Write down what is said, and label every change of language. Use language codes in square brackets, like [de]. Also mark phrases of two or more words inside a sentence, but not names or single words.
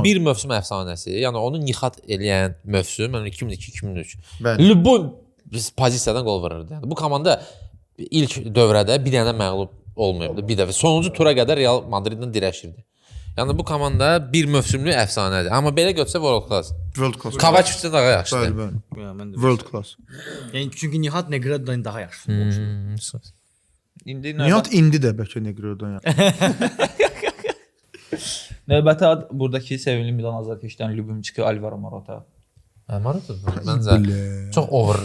[az] bir mövsüm əfsanəsi, yəni onu Nihat eləyən mövsüm, yəni 2002-2003. Bəli. Lübun pozisiyadan gol vururdu. Yəni bu komanda ilk dövrədə bir dənə məğlub olmayıbdı. Bir dəfə sonuncu tura qədər Real Madridlə dirəşirdi. Yəni bu komanda bir mövsümlük əfsanədir. Amma belə götürsə [en] world class. World class. [az] Kovacic-dən daha yaxşıdır. Bəli, bəli. Ya mən də. [en] World class. [az] Yəni çünki Nihat Negredo'dan daha yaxşı futbolçudur. İndi Nihat indi də bəlkə Negredo'dan yaxşı. növbəti ad buradakı sevimli Milan azarkeşdən Lubumçiki Alvaro Morata. Marata məncə çox over.